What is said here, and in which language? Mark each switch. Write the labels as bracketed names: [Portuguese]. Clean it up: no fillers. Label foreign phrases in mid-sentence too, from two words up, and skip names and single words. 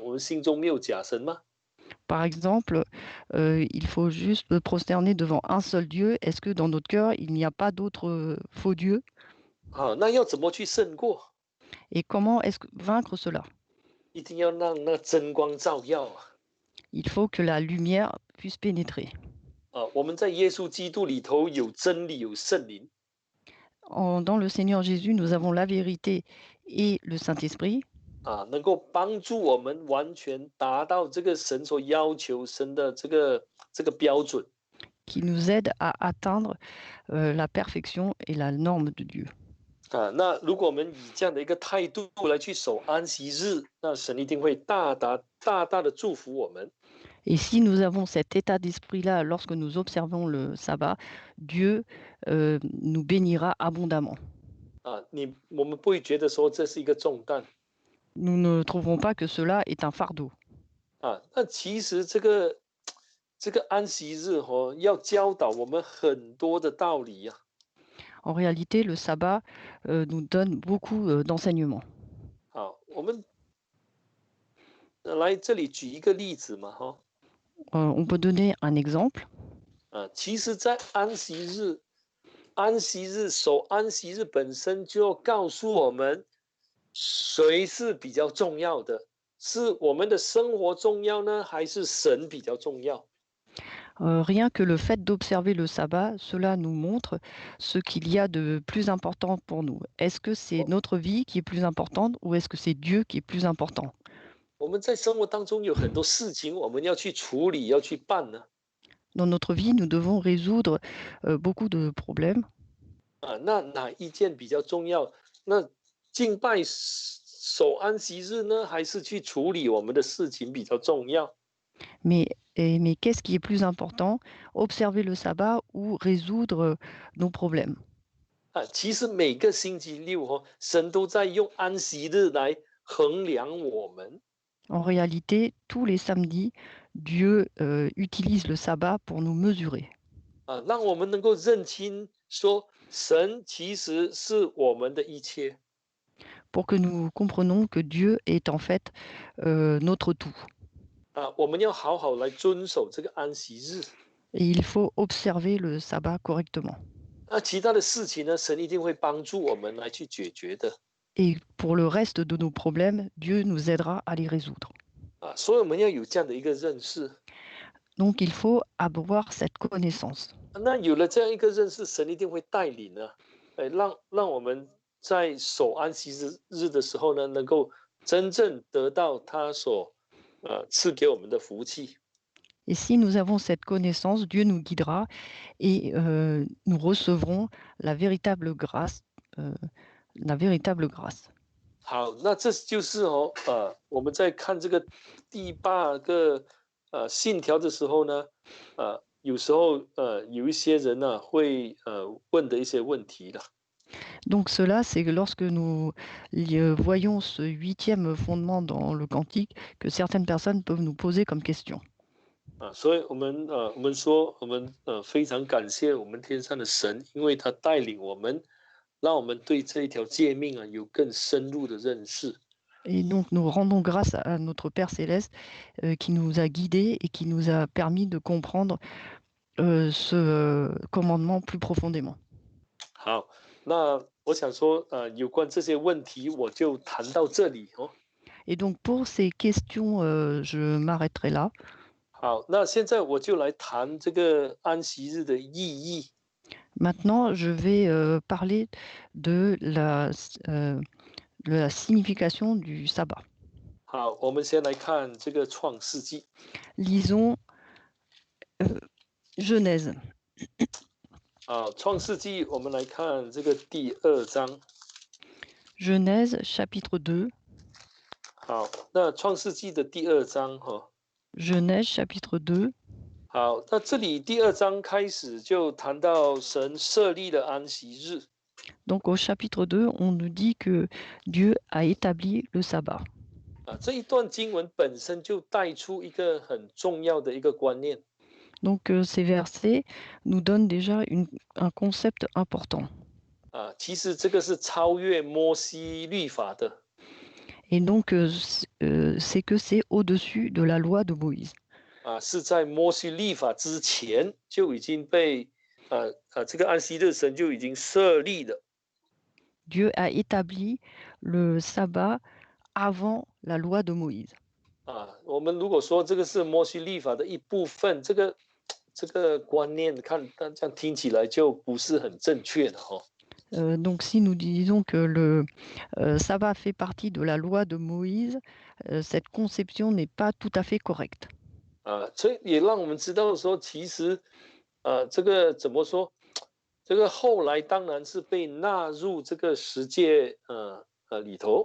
[Chinese] 我们心中没有假神吗？ [French] Par exemple, il faut juste prosterner devant un seul Dieu. Est-ce que dans notre cœur, il n'y a pas d'autres faux dieux? [Chinese] 那要怎么去胜过？ [French] Et comment est-ce vaincre cela? [Chinese] 一定要让那真光照耀 [French] Il faut que la lumière puisse pénétrer. [Chinese] 我们在耶稣基督里头有真理，有圣灵。 [French] Dans le Seigneur Jésus, nous avons la vérité et le Saint-Esprit. [Chinese] 能够帮助我们完全达到这个神所要求神的这个标准。 [French] Qui nous aide à atteindre la perfection et la norme de Dieu. [Chinese] 那如果我们以这样的一个态度来去守安息日，那神一定会大大的祝福我们。 [French] Et si nous avons cet état d'esprit-là lorsque nous observons le sabbat, Dieu nous bénira abondamment. [Chinese] 我们不会觉得说这是一个重担。 [French] Nous ne trouverons pas que cela est un fardeau. [Chinese] 那其实这个安息日要教导我们很多的道理呀。 [French] En réalité, le sabbat nous donne beaucoup d'enseignements. [Chinese] 好，我们来这里举一个例子嘛，哈， [French] On peut donner un exemple. [Chinese] 其实，在守安息日本身就告诉我们，谁是比较重要的，是我们的生活重要呢，还是神比较重要？ [French] Rien que le fait d'observer le sabbat, cela nous montre ce qu'il y a de plus important pour nous. Est-ce que c'est [Chinese] 我 [French] notre vie qui est plus importante ou est-ce que c'est Dieu qui est plus important? [Chinese] 我们在生活当中有很多事情我们要去处理，要去办呢。 [French] Dans notre vie, nous devons résoudre beaucoup de problèmes. [Chinese] 那哪一件比较重要？那敬拜守安息日呢，还是去处理我们的事情比较重要？ [French] Mais qu'est-ce qui est plus important? Observer le sabbat ou résoudre nos problèmes? [Chinese] 其实每个星期六神都在用安息日来衡量我们。 [French] En réalité, tous les samedis, Dieu utilise le sabbat pour nous mesurer, [Chinese] 让我们能够认清说，神其实是我们的一切。 [French] pour que nous comprenions que Dieu est en fait notre tout. [Chinese] 我们要好好来遵守这个安息日。 [French] Et il faut observer le sabbat correctement. [Chinese] 其他的事情呢，神一定会帮助我们来去解决的。 [French] Et pour le reste de nos problèmes, Dieu nous aidera à les résoudre. [Chinese] 所以我们要有这样的一个认识。 [French] Donc il faut avoir cette connaissance. [Chinese] 那有了这样一个认识，神一定会带领呢，让我们在守安息日的时候呢，能够真正得到他所赐给我们的福气。 [French] Et si nous avons cette connaissance, Dieu nous guidera et nous recevrons la véritable grâce. La véritable grâce. [Chinese] 好，那这就是我们在看这个第8个信条的时候呢，有时候有一些人呢会问的一些问题了。 [French] Donc cela, c'est que lorsque nous voyons ce 8e fondement dans le cantique, que certaines personnes peuvent nous poser comme question. [Chinese] 所以我们说，我们非常感谢我们天上的神，因为他带领我们，让我们对这一条诫命有更深入的认识。 [French] Et donc nous rendons grâce à notre Père céleste qui nous a guidés et qui nous a permis de comprendre ce commandement plus profondément. [Chinese] 好，那我想说，有关这些问题，我就谈到这里哦。 [French] Et donc pour ces questions, je m'arrêterai là. [Chinese] 好，那现在我就来谈这个安息日的意义。 [French] Maintenant, je vais parler de la signification du sabbat. [Chinese] 好，我们先来看这个创世纪。 [French] Lisons Genèse. [Chinese] 创世纪，我们来看这个第2章。 [French] Genèse chapitre 2. [Chinese] 好，那创世纪的第2章 [French] Genèse chapitre 2. [Chinese] 好，那这里第2章开始就谈到神设立了安息日。 [French] Donc au chapitre 2, on nous dit que Dieu a établi le sabbat. [Chinese] 这一段经文本身就带出一个很重要的一个观念。 [French] Donc ces versets nous donnent déjà un concept important. [Chinese] 其实这个是超越摩西律法的。 [French] Et donc c'est que c'est au-dessus de la loi de Moïse. [Chinese] 是在摩西律法之前就已经被这个安息日神就已经设立了。 [French] Dieu a établi le sabbat avant la loi de Moïse. [Chinese] 我们如果说这个是摩西律法的一部分，这个观念这样听起来就不是很正确的 [French] Donc si nous disons que le sabbat fait partie de la loi de Moïse, cette conception n'est pas tout à fait correcte. [Chinese] 所以也让我们知道说，其实这个怎么说？这个后来当然是被纳入这个十诫里头。